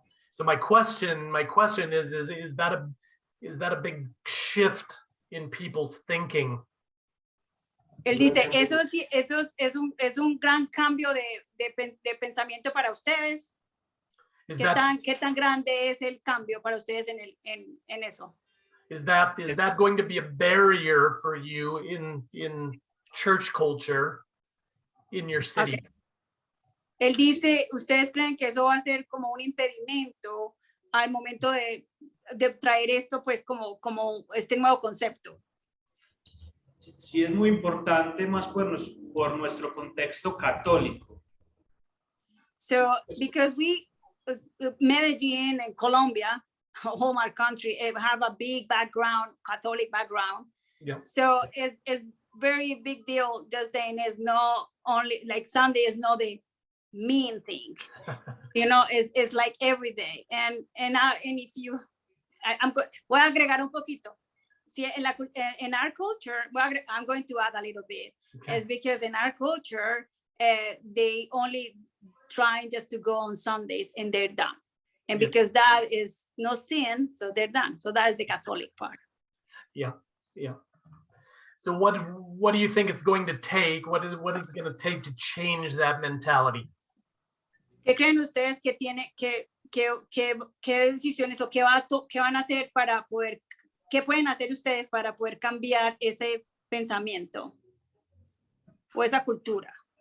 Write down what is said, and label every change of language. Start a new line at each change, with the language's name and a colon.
English: So my question is that a big shift in people's thinking?
Spanish: Él dice, eso sí, eso es un gran cambio de pensamiento para ustedes. ¿Qué tan grande es el cambio para ustedes en eso?
English: Is that going to be a barrier for you in church culture in your city? Okay.
Spanish: Él dice, ¿ustedes creen que eso va a ser como un impedimento al momento de traer esto, pues, como este nuevo concepto? Sí, es muy importante más por nuestro contexto católico.
English: So, because we, Medellin and Colombia, home our country, have a big background, Catholic background. Yeah. So it's very big deal just saying it's not only like Sunday is not the mean thing. You know, it's like every day. And if you,
Spanish: voy a agregar un poquito.
English: See, in our culture, I'm going to add a little bit. Okay. It's because in our culture, they only trying just to go on Sundays and they're done. And Yeah. because that is no sin, so they're done. So that is the Catholic part. Yeah. So what do you think it's going to take? What is it going to take to change that mentality?
Spanish: ¿Qué creen ustedes que tiene qué decisiones o qué van a hacer para poder, qué pueden hacer ustedes para poder cambiar ese pensamiento o esa cultura?